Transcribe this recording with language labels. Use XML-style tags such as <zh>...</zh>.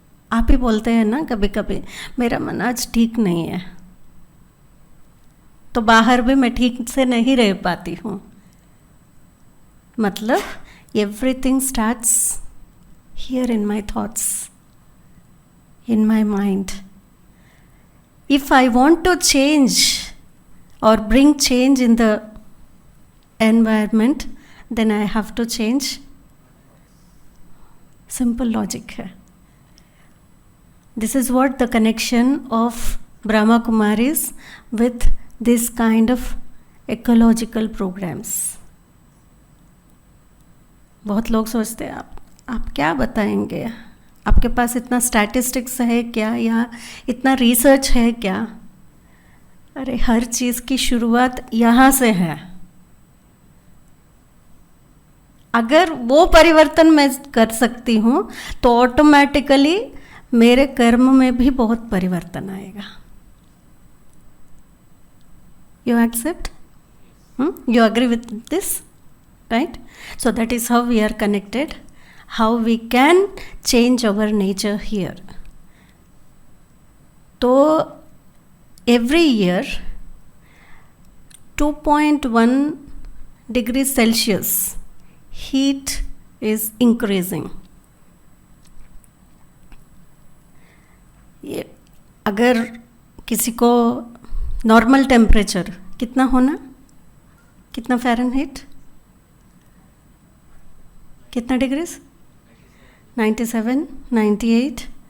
<hi>आप ही बोलते हैं ना कभी कभी, मेरा मन आज ठीक नहीं है, तो बाहर भी मैं ठीक से नहीं रह पाती हूँ.</hi> <en>मतलब everything starts here in my thoughts, in my mind. If I want to change or bring change in the environment, then I have to change. Simple logic है. This is what the connection of Brahma Kumaris with this kind of ecological programs.</en> <hi>बहुत लोग सोचते हैं आप क्या बताएंगे, आपके पास इतना स्टैटिस्टिक्स है क्या, या इतना रिसर्च है क्या? अरे हर चीज़ की शुरुआत यहाँ से है. अगर वो परिवर्तन मैं कर सकती हूँ तो ऑटोमेटिकली मेरे कर्म में भी बहुत परिवर्तन आएगा.</hi> <en>You accept? You agree with this? Right? So that is how we are connected, how we can change our nature here. So every year 2.1 degrees Celsius heat is increasing.</en> <hi>अगर किसी को नॉर्मल टेम्परेचर कितना होना, कितना Fahrenheit, कितना degrees, 97, 98.</hi>